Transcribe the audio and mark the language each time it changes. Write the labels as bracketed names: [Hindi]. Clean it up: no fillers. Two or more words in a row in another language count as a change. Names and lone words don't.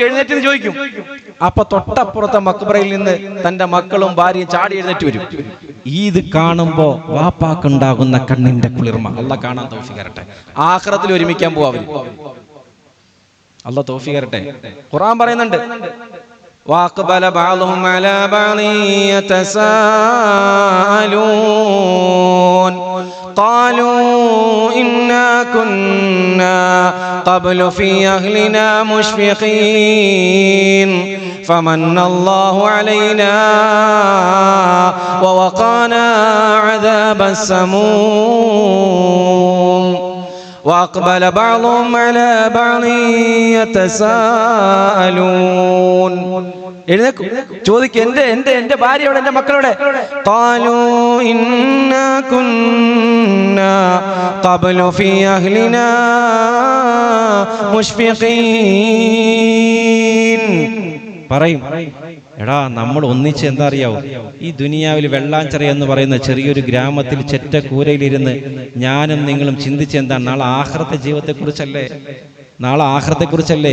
[Malayalam] എഴുന്നേറ്റ് ചോദിക്കും. അപ്പൊ തൊട്ടപ്പുറത്തെ മക്ബറയിൽ നിന്ന് തന്റെ മക്കളും ഭാര്യയും ചാടി എഴുന്നേറ്റ് വരും. ഇത് കാണുമ്പോ വാപ്പാക്കുണ്ടാകുന്ന കണ്ണിന്റെ കുളിർമ അള്ളാഹ് കാണാൻ തൗഫീഖ് തരട്ടെ. ആഖിറത്തിൽ ഒരുമിക്കാൻ പോവാ അവര്. അള്ളാഹ് തൗഫീഖ് തരട്ടെ. ഖുർആൻ പറയുന്നുണ്ട്, [Arabic] وَأَقْبَلَ بَعْضُهُمْ عَلَى بَعْضٍ يَتَسَاءَلُونَ قَالُوا إِنَّا كُنَّا قَبْلُ فِي أَهْلِنَا مُشْفِقِينَ فَمَنَّ اللَّهُ عَلَيْنَا وَوَقَانَا عَذَابَ السَّمُومِ وَأَقْبَلَ بَعْضُهُمْ عَلَى بَعْضٍ يَتَسَاءَلُونَ. [Malayalam] എഴുന്നേക്കും, ചോദിക്കും, എന്റെ ഭാര്യയോടെ, എന്റെ മക്കളോടെ. [Arabic] قالوا إنا كنا قبل في أهلنا مشفقين. [Malayalam] പറയും, എടാ നമ്മൾ ഒന്നിച്ച് എന്താ അറിയാവോ, ഈ ദുനിയാവിൽ വെള്ളാഞ്ചിറ എന്ന് പറയുന്ന ചെറിയൊരു ഗ്രാമത്തിൽ ചെറ്റ കൂരയിലിരുന്ന് ഞാനും നിങ്ങളും ചിന്തിച്ചെന്താണ്, നാളെ ആഖിറത്തെ ജീവിതത്തെക്കുറിച്ചല്ലേ, നാളെ ആഖിറത്തെക്കുറിച്ചല്ലേ.